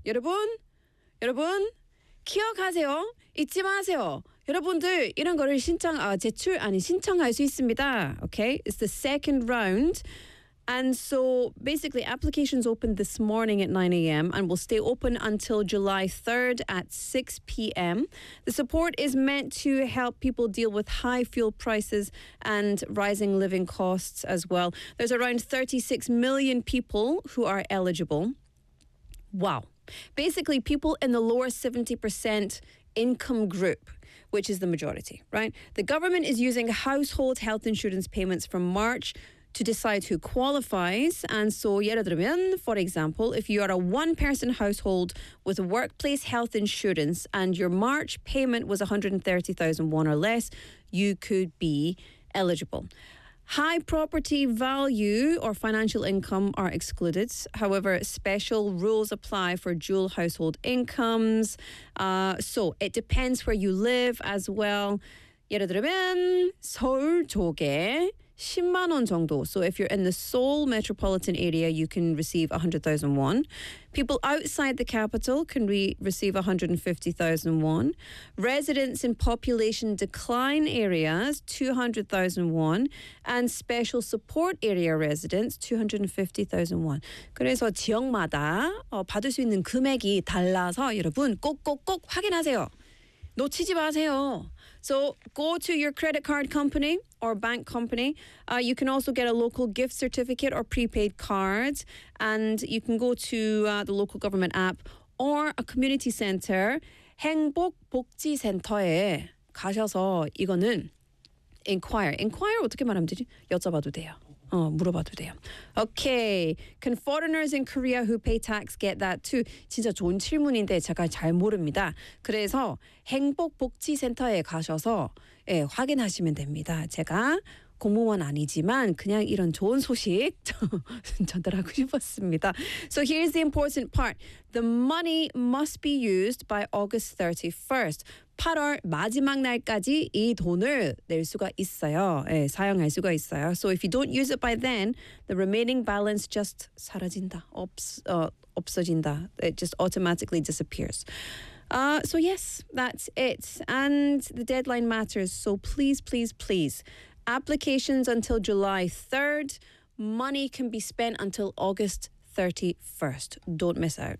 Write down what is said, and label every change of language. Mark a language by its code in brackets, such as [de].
[ko] 여러분, 여러분, 기억하세요? 잊지 마세요. 여러분들 이런 거를 신청, 제출 아니 신청할 수 있습니다. [en] Okay, it's the second round. And so basically applications opened this morning at 9 a.m. and will stay open until July 3rd at 6 p.m. The support is meant to help people deal with high fuel prices and rising living costs as well. There's around 36 million people who are eligible. Wow. Basically people in the lower 70% income group, which is the majority, right? The government is using household health insurance payments from March to decide who qualifies. And so, [ko] 예를 들면, [en] for example, if you are a one-person household with workplace health insurance and your March payment was 130,000 won or less, you could be eligible. High property value or financial income are excluded. However, special rules apply for dual household incomes. So it depends where you live as well. [ko] 예를 들면, 서울 쪽에 10만 원 정도. [en] So if you're in the Seoul metropolitan area, you can receive 100,000 won. People outside the capital can receive 150,000 won. Residents in population decline areas, 200,000 won. And special support area residents, 250,000 won. [ko] 그래서 지역마다 받을 수 있는 금액이 달라서 여러분 꼭꼭꼭 확인하세요. 놓치지 마세요. [en] So go to your credit card company or bank company. You can also get a local gift certificate or prepaid card. And you can go to the local government app or a community center. [ko] 행복복지센터에 가셔서 이거는 inquire. Inquire 어떻게 말하면 되지? 여쭤봐도 돼요. 물어봐도 돼요. [en] Okay. Can foreigners in Korea who pay tax get that too? [ko] 진짜 좋은 질문인데 제가 잘 모릅니다. 그래서 행복복지센터에 가셔서 확인하시면 됩니다. 제가 공무원 아니지만 그냥 이런 좋은 소식 전달하고 싶었습니다. [en] So here's the important part. The money must be used by August 31st. [ko] 8월 마지막 날까지 이 돈을 낼 수가 있어요. 예, 사용할 수가 있어요. [en] So if you don't use it by then, the remaining balance just [ko] 사라진다. 없어진다. [en] It just automatically disappears. So yes, that's it. And the deadline matters. So please, please, please. Applications until July 3rd. Money can be spent until August 31st. Don't miss out.